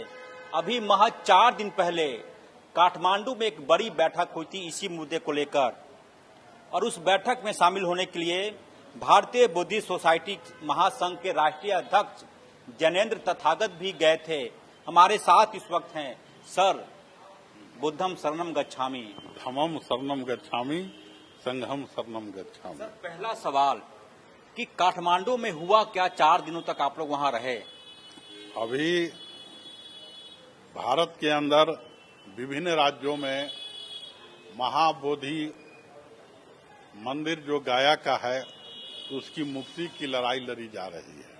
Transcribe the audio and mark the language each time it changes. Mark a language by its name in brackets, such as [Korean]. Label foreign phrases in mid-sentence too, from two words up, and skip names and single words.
[Hindi] अभी महज 4 दिन पहले काठमांडू में एक बड़ी बैठक हुई थी इसी मुद्दे को लेकर, और उस बैठक में शामिल होने के लिए भारतीय बुद्धिस्ट सोसाइटी महासंघ के राष्ट्रीय अध्यक्ष जैनेन्द्र तथागत भी गए थे। हमारे साथ इस वक्त हैं सर। [Pali] बुद्धम शरणम गच्छामि, धम्मम शरणम गच्छामि, संघम शरणम गच्छामि। [Hindi] सर, पहला सवाल कि काठमांडू में हुआ क्या? 4 दिनों तक आप लोग वहां रहे। अभी भारत के अंदर विभिन्न राज्यों में महाबोधि मंदिर जो गया का है उसकी मुक्ति की लड़ाई लड़ी जा रही है।